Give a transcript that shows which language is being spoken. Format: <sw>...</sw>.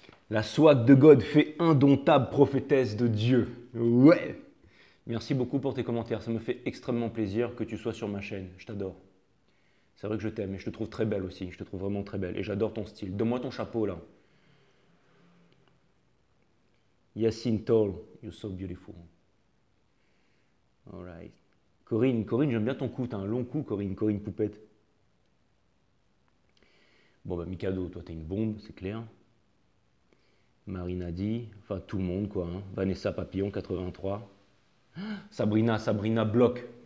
<fr>La swag de God fait indomptable prophétesse de Dieu. Ouais. Merci beaucoup pour tes commentaires. Ça me fait extrêmement plaisir que tu sois sur ma chaîne. Je t'adore. C'est vrai que je t'aime et je te trouve très belle aussi. Je te trouve vraiment très belle et j'adore ton style. Donne-moi ton chapeau là.</fr> <en>Yacine Tall, you're so beautiful. Alright.</en> <fr>Corinne, j'aime bien ton cou. T'as un long cou, Corinne Poupette. Bon, bah, Mikado, toi, t'es une bombe, c'est clair. Marina Di, enfin, tout le monde, quoi. Hein. Vanessa Papillon, 83. Sabrina Bloch.</fr>